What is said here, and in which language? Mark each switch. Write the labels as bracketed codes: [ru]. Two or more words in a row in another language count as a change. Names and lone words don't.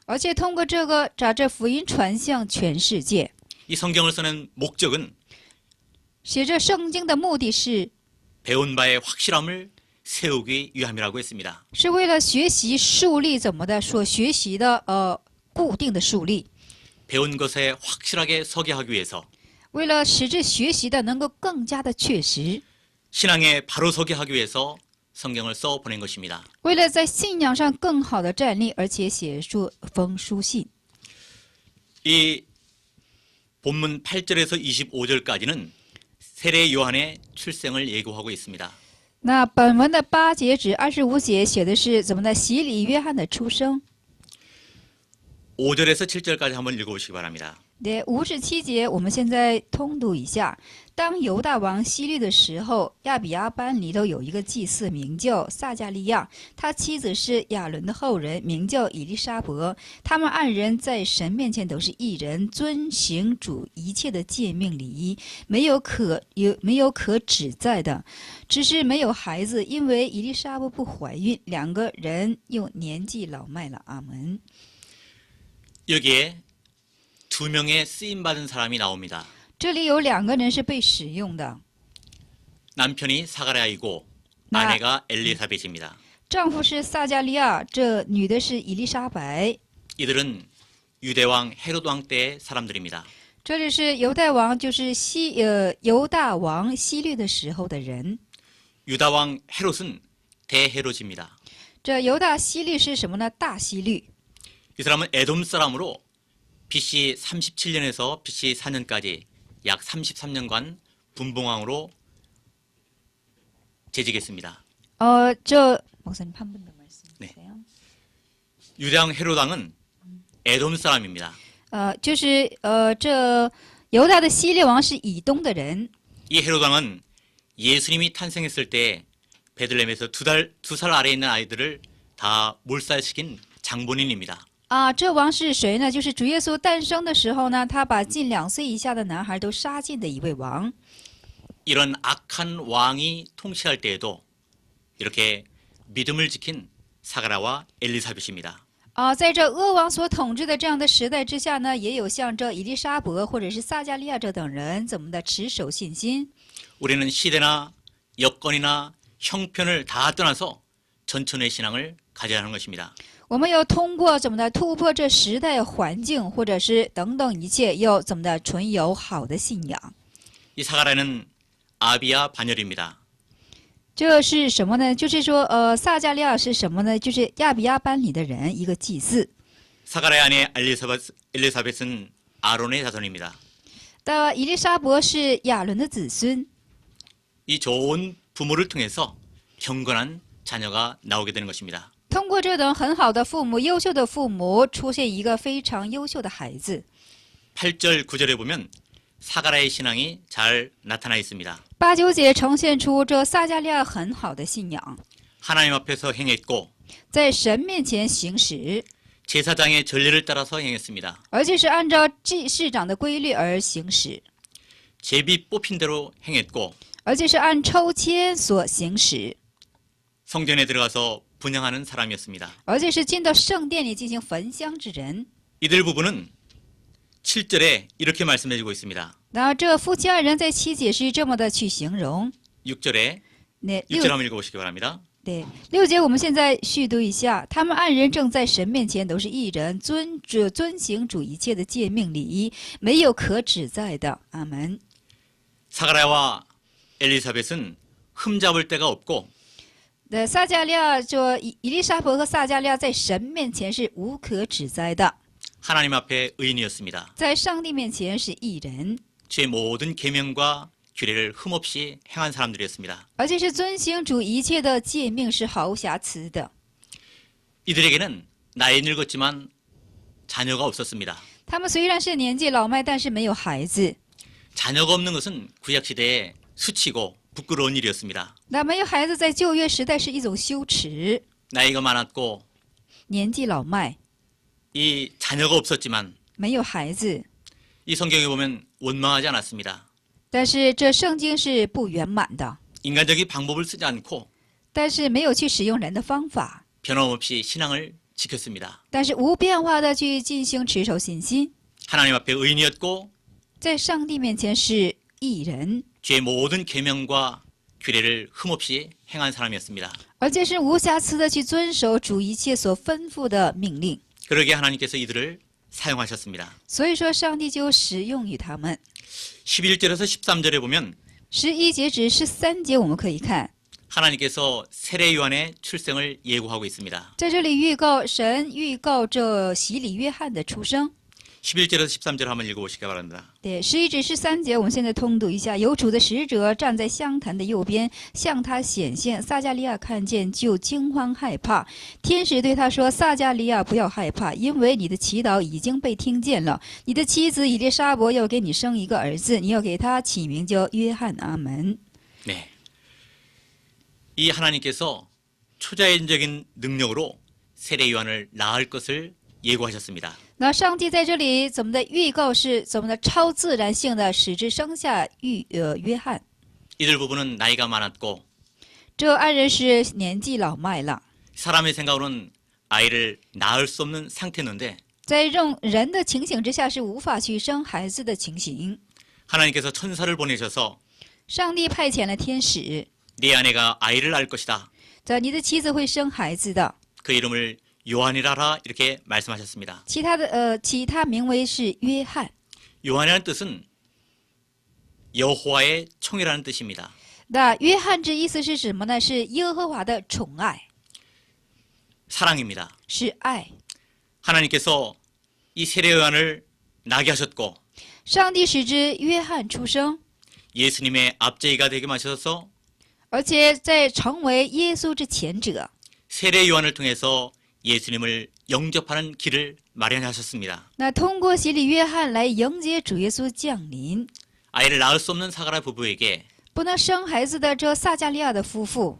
[zh] 而且通过这个把这福音传向全世界。 [ko] 이 성경을 쓰는 목적은 [zh] 写这圣经的目的是 [ko] 배운 바의 확실함을 세우기 위함이라고 했습니다. [zh] 是为了学习树立怎么的所学习的固定的树立， [ko] 배운 것에 확실하게 서게 하기 위해서 [zh] 为了使这学习的能够更加的确实， [ko] 신앙에 바로 서게 하기 위해서 성경을 써 보낸 것입니다. [zh] 为了在信仰上更好的站立，而且写出封书信。 [ko] 이 본문 8절에서 25절까지는 세례 요한의 출생을 예고하고 있습니다. [zh] 那本文的8节至25节写的是怎么呢？洗礼约翰的出生。 [ko] 5절에서 7절까지 한번 읽어보시기 바랍니다. [zh] 对，5至7节，我们现在通读一下。当犹大王希律的时候，亚比亚班里头有一个祭司，名叫撒加利亚，他妻子是亚伦的后人，名叫以利沙伯。他们二人在神面前都是义人，遵行主一切的诫命礼仪，没有可指摘的，只是没有孩子，因为以利沙伯不怀孕，两个人又年纪老迈了。阿门。 [ko] 여기에 두 명의 쓰임받은 사람이 나옵니다. [zh] 这里有2个人是被使用的。 [ko] 남편이 사가랴이고 나- 아내가 엘리사벳입니다. [zh] 丈夫是撒加利亚，这女的是以利沙白。 [ko] 이들은 유대왕 헤롯 왕 때의 사람들입니다. [zh] 这里是犹太王，就是犹大王希律的时候的人。 [ko] 유다왕 헤롯은 대헤롯입니다. [zh] 这犹大希律是什么呢？大希律。 [ko] 이 사람은 에돔 사람으로 BC 37년에서 BC 4년까지 약 33년간 분봉왕으로 재직했습니다. 목사님 한 번 더 말씀해주세요. 유대왕 헤롯 왕은 에돔 사람입니다. [zh] 这犹大的希律王是以东的人。 [ko] 이 헤롯 왕은 예수님이 탄생했을 때 베들레헴에서 두 살 아래에 있는 아이들을 다 몰살시킨 장본인입니다. [zh] 这王是谁呢？就是主耶稣诞生的时候呢，他把近2岁以下的男孩都杀尽的一位王。 [ko] 이런 악한 왕이 통치할 때에도 이렇게 믿음을 지킨 사가랴와 엘리사벳입니다. [zh] 在这恶王所统治的这样的时代之下呢，也有像这以利沙伯或者是撒加利亚这等人怎么的持守信心。 [ko] 우리는 시대나 여건이나 형편을 다 떠나서 전천의 신앙을 가져야 하는 것입니다. [zh] 我们要通过怎么的突破这时代环境，或者是等等一切，要怎么的存有好的信仰。 [ko] 이 사가랴는 아비야 반열입니다. [zh] 这是什么呢？就是说，撒加利亚是什么呢？就是亚比亚班里的人，一个祭司。 [ko] 사가랴 아내 엘리사벳은 아론의 자손입니다. [zh] 的以利沙伯是亚伦的子孙。 [ko] 이 좋은 부모를 통해서 경건한 자녀가 나오게 되는 것입니다. [zh] 通过这等很好的父母、优秀的父母，出现一个非常优秀的孩子。 [ko] 8절, 9절에 보면 사가랴의 신앙이 잘 나타나 있습니다. [zh] 8、9 节呈现出这撒加利亚很好的信仰， [ko] 하나님 앞에서 행했고 [zh] 在神面前行使， [ko] 제사장의 전례를 따라서 행했습니다. [zh] 而且是按照祭司长的规律而行使， [ko] 제비 뽑힌 대로 행했고 [zh] 而且是按抽签所行使， [ko] 성전에 들어가서 분향하는 사람이었습니다. [zh] 而且是进到圣殿里进行焚香之人。 [ko] 이들 부부는 7절에 이렇게 말씀해주고 있습니다. [zh] 然后这夫妻2人在7节是这么的去形容。 [ko] 6절에 [zh] 那 [ko] 6절 6 한번 읽어보시기 바랍니다. [zh] 对6节，我们现在续读一下。他们2人正在神面前都是义人，遵行主一切的诫命礼仪，没有可指摘的。阿门。 [ko] 사가랴와 엘리사벳은 흠잡을 데가 없고 [zh] 撒加利亚说以利沙伯和撒加利亚在神面前是无可指摘的， [ko] 하나님 앞에 의인이었습니다. [zh] 在上帝面前是义人， [ko] 제 모든 계명과 규례를 흠없이 행한 사람들이었습니다. [zh] 而且是遵行主一切的诫命是毫无瑕疵的。 [ko] 이들에게는 나이 늙었지만 자녀가 없었습니다. [zh] 他们虽然是年纪老迈，但是没有孩子。 [ko] 자녀가 없는 것은 구약시대에 수치고 부끄러운 일이었습니다. [zh] 那没有孩子在旧约时代是一种羞耻， [ko] 나이가 많았고 [zh] 年纪老迈， [ko] 이 자녀가 없었지만 [zh] 没有孩子。 [ko] 이 성경에 보면 원망하지 않았습니다. [zh] 但是这圣经是不圆满的， [ko] 인간적인 방법을 쓰지 않고 [zh] 但是没有去使用人的方法， [ko] 변함없이 신앙을 지켰습니다. [zh] 但是无变化的去进行持守信心， [ko] 하나님 앞에 의인이었고 [zh] 在上帝面前是义人， [ko] 죄의 모든 계명과 규례를 흠없이 행한 사람이었습니다. [zh] 而且是无瑕疵的去遵守主一切所吩咐的命令。 [ko] 그러게 하나님께서 이들을 사용하셨습니다. [zh] 所以说，上帝就使用于他们。 [ko] 11절에서 13절에 보면 [zh] 11节至13节，我们可以看， [ko] 하나님께서 세례 요한의 출생을 예고하고 있습니다. [zh] 在这里预告神预告这洗礼约翰的出生。 [ko] 11절에서 13절 한번 읽어보시기 바랍니다. [zh] 对，11至13节，我们现在通读一下。有主的使者站在香坛的右边，向他显现。撒加利亚看见，就惊慌害怕。天使对他说：“撒加利亚，不要害怕，因为你的祈祷已经被听见了。你的妻子以利沙伯要给你生一个儿子，你要给他起名叫约翰。阿门。” [ko] 네, 이 하나님께서 초자연적인 능력으로 세례 요한을 낳을 것을 예고하셨습니다. [zh] 那上帝在这里怎么的预告是怎么的超自然性的使之生下约翰？ [ko] 이들 부부는 나이가 많았고 [zh] 这二人是年纪老迈了， [ko] 사람의 생각으로는 아이를 낳을 수 없는 상태였는데 [zh] 在人的情形之下是无法去生孩子的情形。 [ko] 하나님께서 천사를 보내셔서 [zh] 上帝派遣了天使， [ko] 네 아내가 아이를 낳을 것이다. [zh] 你的妻子会生孩子的， [ko] 그 이름을 요한이라라 이렇게 말씀하셨습니다. [zh] 起他名为是约翰。 [ko] 요한이라는 뜻은 여호와의 총이라는 뜻입니다. [zh] 那约翰这意思是什么呢？是耶和华的宠爱， [ko] 사랑입니다. [zh] 是爱。 [ko] 하나님께서 이 세례 요한을 나게 하셨고 [zh] 上帝使之约翰出生， [ko] 예수님의 앞제이가 되게 하셔서 [zh] 而且在成为耶稣之前者， [ko] 세례 요한을 통해서 예수님을 영접하는 길을 마련하셨습니다. [zh] 那通过洗礼约翰来迎接主耶稣降临。 [ko] 아이를 낳을 수 없는 사가라 부부에게 [zh] 不能生孩子的这撒加利亚的夫妇，